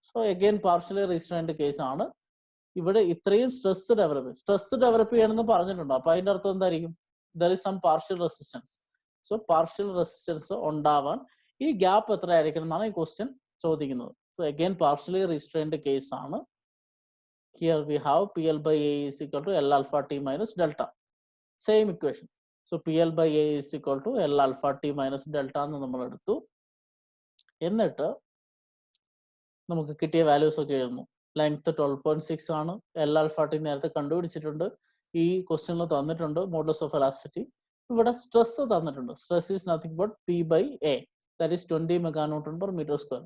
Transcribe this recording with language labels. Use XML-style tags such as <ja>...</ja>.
<ml>So again partially restrained case ആണ്. ഇവിടെ ഇത്രയും സ്ട്രെസ് ഡെവലപ്പ് ചെയ്യണമെന്ന് പറഞ്ഞിട്ടുണ്ട്. അപ്പൊ അതിന്റെ അർത്ഥം എന്തായിരിക്കും?</ml> <en>There is some partial resistance.</en> <ml>So partial resistance ഉണ്ടാവാൻ ഈ ഗ്യാപ്പ് എത്ര ആയിരിക്കണം എന്നാണ് ഈ ക്വസ്റ്റ്യൻ ചോദിക്കുന്നത്. So again partially restrained case ആണ്.</ml> <en>Here we have PL by A is equal to L alpha T minus delta. Same equation. So PL by A is equal to L alpha T minus delta</en> <ml>എന്ന് നമ്മൾ എടുത്തു. എന്നിട്ട് നമുക്ക് കിട്ടിയ values ഒക്കെ എഴുതുന്നു. Length 12.6 ആണ്. എൽ ആൽഫ ടി നേരത്തെ കണ്ടുപിടിച്ചിട്ടുണ്ട്. ഈ ക്വസ്റ്റ്യനിൽ തന്നിട്ടുണ്ട് മോഡുലസ് ഓഫ് എലാസ്റ്റിസിറ്റി. ഇവിടെ സ്ട്രെസ് തന്നിട്ടുണ്ട്.</ml> <en>Stress is nothing but P by A, that is 20 meganewton per metre squared.</en>